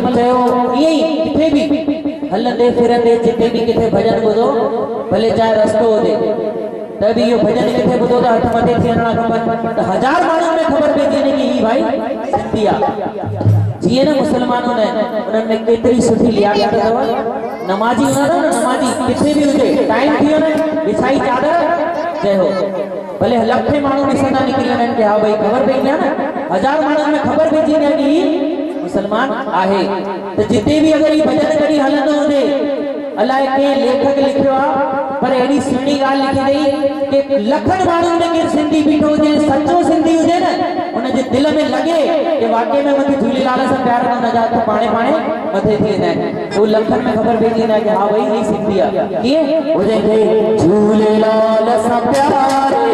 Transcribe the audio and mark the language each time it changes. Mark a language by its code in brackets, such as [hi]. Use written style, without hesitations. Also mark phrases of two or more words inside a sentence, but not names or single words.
[sd] चयो ईअं ई किथे बि हलंदे फिरंदे जिते बि किथे भॼन ॿुधो भले चाहे रस्तो हुजे त बि इहो भॼन किथे ॿुधो त हथ मथे थियणा खपनि त 1000 माण्हुनि में ख़बर पइजी वञे कि ही भाई सिंधी आहे जीअं न मुसलमान हूंदा आहिनि उन्हनि में केतिरी सुठी लियाकत अथव नमाज़ी हूंदा अथव न नमाज़ी किथे बि हुजे टाइम थी वञे विछाई चादर जय हो भले लखे माण्हू ॾिसंदा निकिरी वञनि कि हा भाई ख़बर पइजी आहे न 1000 माण्हुनि में ख़बर पइजी वञे कि ही मुसलमान आहे त जिते बि अगरि ही भॼन कॾहिं हलंदो हुजे अलाए कंहिं लेखक लिखियो आहे पर एडी सुठी ॻाल्हि लिखी गई कि लखन माण्हुनि में केरु सिंधी बीठो हुजे सचो सिंधी हुजे न उनजे दिल में लगे कि वाकई में मूंखे झूलेलाल सां प्यार न नजा त पाणे मथे थी वेंदा आहिनि उहो लखन में ख़बर पइजी वेंदा कि हा भई ही सिंधी आहे कीअं हो जंहिंखे झूलेलाल सां प्यार